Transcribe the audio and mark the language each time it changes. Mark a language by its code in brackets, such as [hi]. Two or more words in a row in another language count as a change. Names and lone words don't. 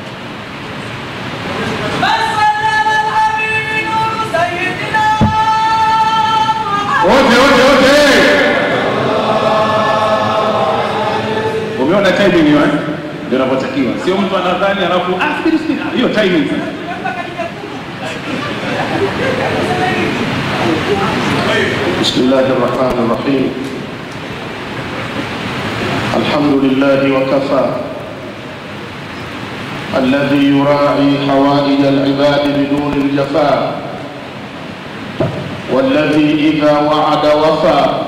[sw] Wote. Umeona timing hiyo ndio inapotakiwa. Sio mtu anadhani alafu subiri. Hiyo timing sasa. [ar] بسم الله الرحمن الرحيم. الحمد لله وكفى الذي يراعي حوائج العباد بدون الجفاء والذي إذا وعد وفى